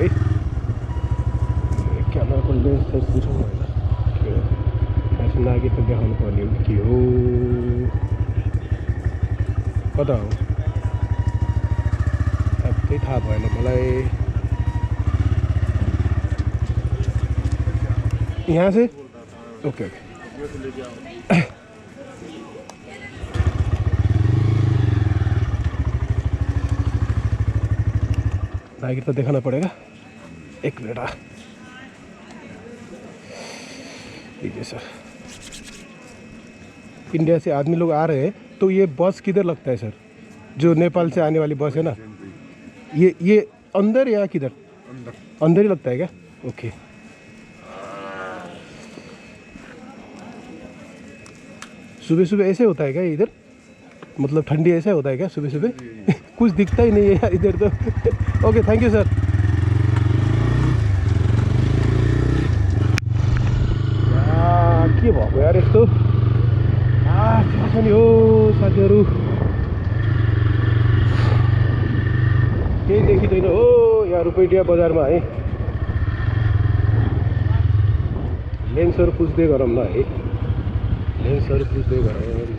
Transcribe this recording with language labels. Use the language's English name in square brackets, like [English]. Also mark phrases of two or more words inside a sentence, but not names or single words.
[Nepali] क्यामेराको लेन्स चाहिँ बुझौँ होइन के हो, यहाँ चाहिँ नागेर त देखाउनु पर्ने हो कि के हो, कता हो अब त्यही थाहा भएन मलाई। यहाँ चाहिँ ओके ओके नागेर [Hindi] तो दिखाना पड़ेगा। एक मिनट लीजिए सर। इंडिया से आदमी लोग आ रहे हैं तो ये बस किधर लगता है सर, जो नेपाल से आने वाली बस है ना, ये अंदर या किधर? अंदर ही लगता है क्या? ओके सुबह सुबह ऐसे होता है क्या इधर, मतलब ठंडी ऐसा होता है क्या सुबह सुबह? कुछ दिखता ही नहीं है यार इधर तो। ओके [English] thank you [Hindi] सर। [Nepali] के भएको यार यस्तो छ नि हो साथीहरू, केही देखिँदैन हो यहाँ रुपैडिया बजारमा है। लेन्सहरू पुज्दै गरौँ न है, लेन्सहरू पुज्दै गरौँ।